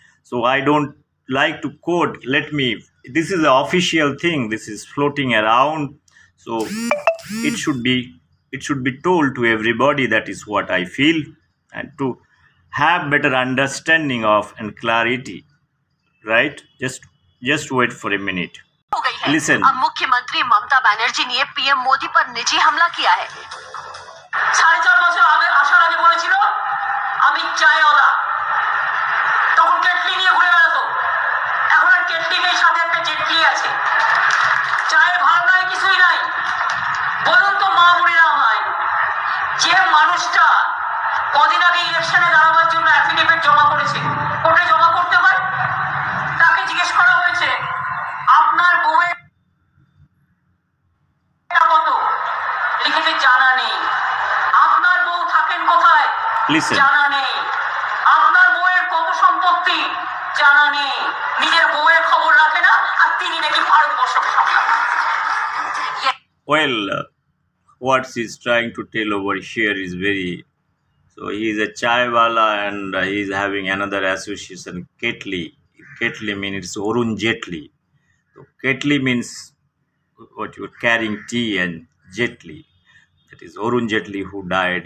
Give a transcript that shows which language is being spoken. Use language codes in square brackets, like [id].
[en] So I don't like to quote. This is the official thing. This is floating around. So it should be told to everybody. That is what I feel, and to have better understanding of and clarity, right? Just wait for a minute. Listen. [hi] अब मुख्यमंत्री ममता बनर्जी ने PM Modi पर निजी हमला किया है। [bn] 4.5 বছর আগে আসার আগে বলেছিল আমি চায়ওয়ালা, তখন কেটলি নিয়ে ঘুরে বেড়াতো। এখন আর কেটলি নেই, সাথে একটা জেটলি আছে। চায়ের ভাব নাই, কিছুই নাই। বলুন তো মা বোনেরা আমায়, যে মানুষটা কদিন আগে ইলেকশনে দাঁড়াবার জন্য অ্যাফিডেভিট জমা করেছে, কোর্টে জমা করতে হয়, তাকে জিজ্ঞেস করা হয়েছে আপনার বউয়ের কত, লিখেছে জানা নেই। আপনার বউ থাকেন কোথায়, জানা নেই। আপনার বউয়ের কত সম্পত্তি, জানা নেই। নিজের বউয়ের খবর রাখে না, আর তিনি নাকি ভারতবর্ষকে সামলান। [en] Well, what he's trying to tell over here is so he is a chaiwala and he is having another association, Ketli. Ketli means it's Arun Jetli. So Ketli means what you're carrying tea, and Jetli, that is Arun Jetli, who died.